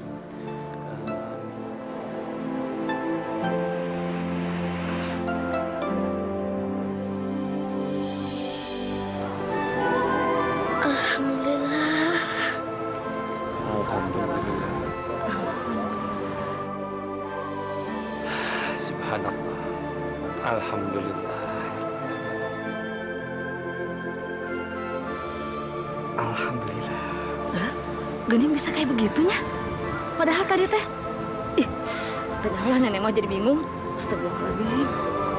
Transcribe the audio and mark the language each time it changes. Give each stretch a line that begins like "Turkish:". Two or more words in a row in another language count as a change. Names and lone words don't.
Indonesian: Alhamdulillah.
Arabic: الحمد لله. سبحان الله.
Indonesian: Alhamdulillah. Alhamdulillah. Gening bisa kayak begitunya? Padahal tadi teh, ih, padahal nenek mau jadi bingung. Astagfirullahaladzim.